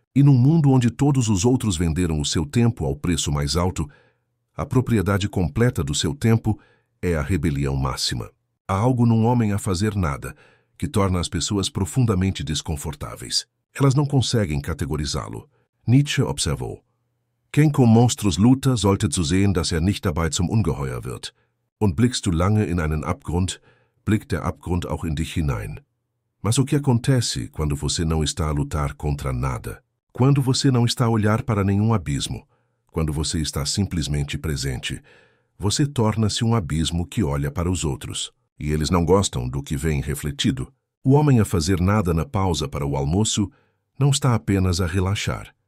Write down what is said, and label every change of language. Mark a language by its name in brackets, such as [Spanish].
[Portuguese] E num mundo onde todos os outros venderam o seu tempo ao preço mais alto, a propriedade completa do seu tempo é a rebelião máxima. Há algo num homem a fazer nada que torna as pessoas profundamente desconfortáveis. Elas não conseguem categorizá-lo. Nietzsche observou: quem com monstros luta, [German] sollte zusehen, dass nicht dabei zum Ungeheuer wird. Und blickst du lange in einen Abgrund, blickt der Abgrund auch in dich hinein. [Portuguese] Mas o que acontece quando você não está a lutar contra nada? Quando você não está a olhar para nenhum abismo? Quando você está simplesmente presente, você torna-se um abismo que olha para os outros, e eles não gostam do que vem refletido. O homem a fazer nada na pausa para o almoço não está apenas a relaxar.